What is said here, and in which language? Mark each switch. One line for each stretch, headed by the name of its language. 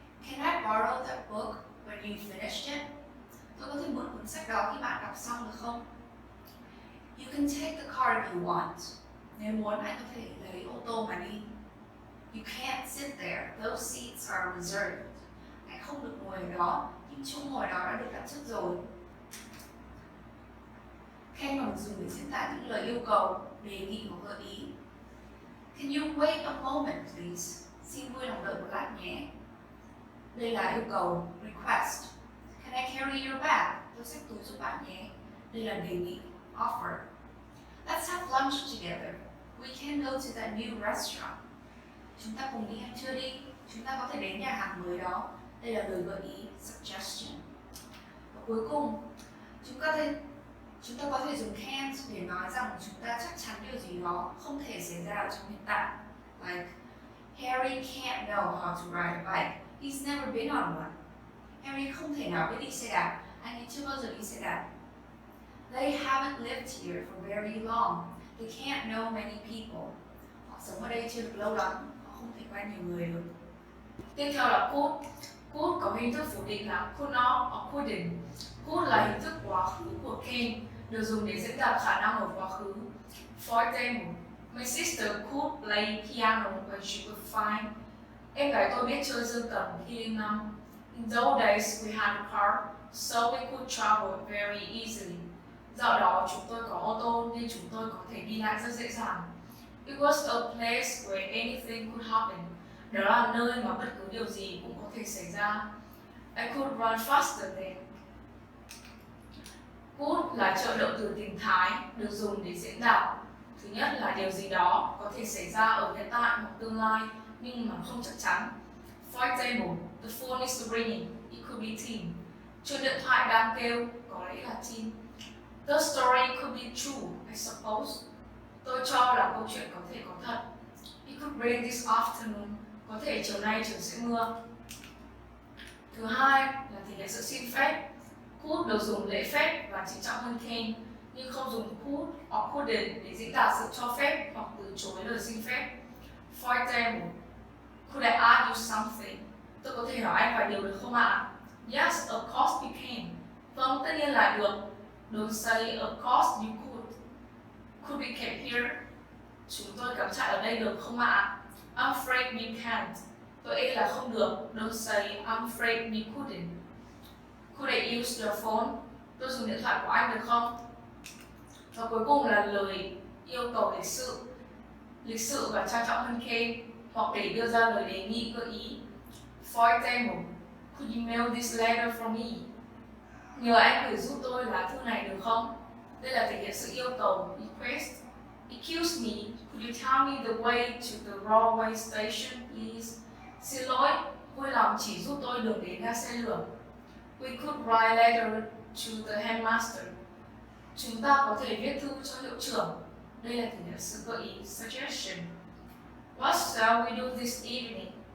English: Can I borrow that book when you finished it?
Vietnamese: Tôi có thể mượn cuốn sách đó khi bạn đọc xong được không?
English: You can take the car if you want.
Vietnamese: Nếu muốn, anh có thể lấy ô tô mà đi.
English: You can't sit there. Those seats are reserved.
Vietnamese: Anh không được ngồi ở đó. Những chỗ ngồi đó đã được đặt trước rồi. Can còn dùng để diễn tả những lời yêu cầu, đề nghị hoặc gợi ý.
English: Can you wait a moment, please?
Vietnamese: Xin vui lòng đợi một lát nhé. Đây là yêu cầu, request.
English: Can I carry your bag?
Vietnamese: Tôi xách túi giúp bạn nhé. Đây là đề nghị, offer.
English: Let's have lunch together. We can go to that new restaurant.
Vietnamese: Chúng ta cùng đi ăn trưa đi. Chúng ta có thể đến nhà hàng mới đó. Đây là lời gợi ý, suggestion. Và cuối cùng, chúng ta có thể dùng can't để nói rằng chúng ta chắc chắn điều gì đó không thể xảy ra trong hiện tại.
English: Like, Harry can't know how to ride a bike. He's never been on one.
Vietnamese: Harry không thể nào biết đi xe đạp. Anh ấy chưa bao giờ đi xe đạp.
English: They haven't lived here for very long. They can't know many people.
Vietnamese: Họ sống ở đây chưa được lâu lắm. Họ không thể quen nhiều người được. Tiếp theo là could. Could có hình thức phủ định là could not hoặc couldn't. Could là hình thức quá khứ của can, được dùng để diễn đạt khả năng ở quá khứ.
English: For example, my sister could play piano when she was fine.
Vietnamese: Em gái tôi biết chơi dương cầm khi lên năm.
English: In those days we had a car, so we could travel very easily.
Vietnamese: Dạo đó chúng tôi có ô tô nên chúng tôi có thể đi lại rất dễ dàng.
English: It was a place where anything could happen.
Vietnamese: Đó là nơi mà bất cứ điều gì cũng có thể xảy ra.
English: I could run faster then.
Vietnamese: Could là trợ động từ tình thái, được dùng để diễn đạt. Thứ nhất là điều gì đó có thể xảy ra ở hiện tại hoặc tương lai nhưng mà không chắc chắn.
English: For example, the phone is ringing. It could be Tim.
Vietnamese: Chuông điện thoại đang kêu, có lẽ là Tim.
English: The story could be true, I suppose.
Vietnamese: Tôi cho là câu chuyện có thể có thật.
English: It could rain this afternoon.
Vietnamese: Có thể chiều nay trời sẽ mưa. Thứ hai là thể hiện sự xin phép. Could được dùng lễ phép và trịnh trọng hơn can, nhưng không dùng could hoặc couldn't để diễn tả sự cho phép hoặc từ chối lời xin phép.
English: For example, could I ask you something?
Vietnamese: Tôi có thể hỏi anh vài điều được không ạ?
English: Yes, of course you can.
Vietnamese: Vâng, tất nhiên là được.
English: Don't say of course you could. Could we camp here?
Vietnamese: Chúng tôi cắm trại ở đây được không ạ?
English: I'm afraid we can't.
Vietnamese: Tôi e là không được.
English: Don't say I'm afraid we couldn't. Could I use your phone?
Vietnamese: Tôi dùng điện thoại của anh được không? Và cuối cùng là lời yêu cầu lịch sự và trang trọng hơn can, hoặc để đưa ra lời đề nghị gợi ý.
English: For example, could you mail this letter for me?
Vietnamese: Nhờ anh gửi giúp tôi lá thư này được không? Đây là thể hiện sự yêu cầu, request.
English: Excuse me, could you tell me the way to the railway station, please?
Vietnamese: Xin lỗi, vui lòng chỉ giúp tôi đường đến ga xe lửa.
English: We could write letter to the headmaster.
Vietnamese: Chúng ta có thể viết thư cho hiệu trưởng. Đây là thể hiện sự gợi ý, suggestion.
English: What shall we do this evening?